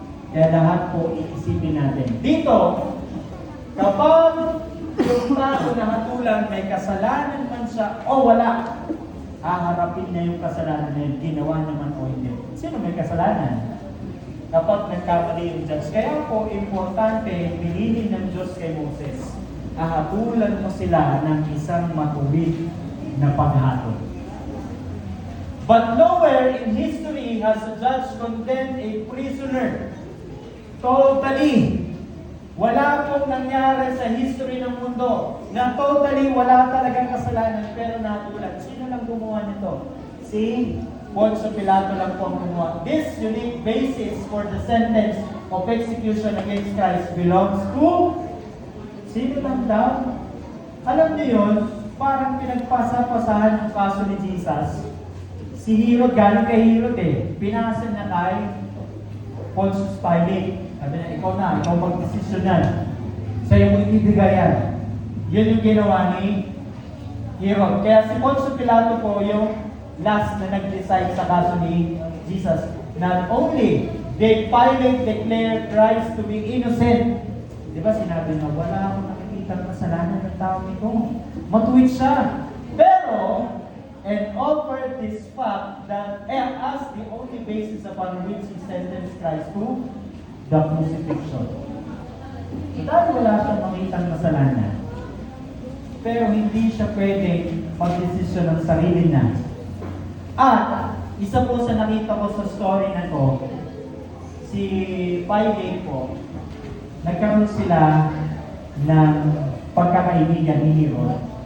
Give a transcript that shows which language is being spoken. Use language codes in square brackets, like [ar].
[tl] Kaya lahat po iisipin natin. Dito, kapag yung tao na hatulan may kasalanan man siya o wala, haharapin niya yung kasalanan na yun, ginawa naman o hindi. Sino may kasalanan? Kapag nagkamali yung judge. Kaya po, importante, pinili ng Diyos kay Moses. Hahatulan mo sila ng isang matuwid na paghatol. [en] But nowhere in history has a judge condemned a prisoner. [tl] Totally. Wala pong nangyari sa history ng mundo na totally wala talagang kasalanan pero nahatulan. Sino lang gumawa nito? Si Poncio Pilato lang po ang gumawa. [en] This unique basis for the sentence of execution against Christ belongs to [tl] sino lang daw? Alam niyo yun, parang pinagpasa-pasahan ang kaso ni Jesus. Si Herod, galing kay Herod eh. Pinasan na kay Pontius Pilate. Sabi na, ikaw mag-desisyon yan. Sa'yo mo ibibigay yan. Yun yung ginawa ni Herod. Kaya si Pontius Pilato po yung last na nag-decide sa kaso ni Jesus. [en] Not only did Pilate declare Christ to be innocent, [tl] di ba sinabi na wala akong nakikita kasalanan ng tao nito. Matuwid siya. [en] Pero, and offered this fact that as the only basis upon which he sentenced Christ to the crucifixion. [tl] So, dahil wala siyang makitang kasalanan, pero hindi siya pwedeng magdesisyon ng sarili niya. At, isa po sa nakita ko sa story na to, si Pilate po, nagkaroon sila ng pagkakaibigan ni Herod.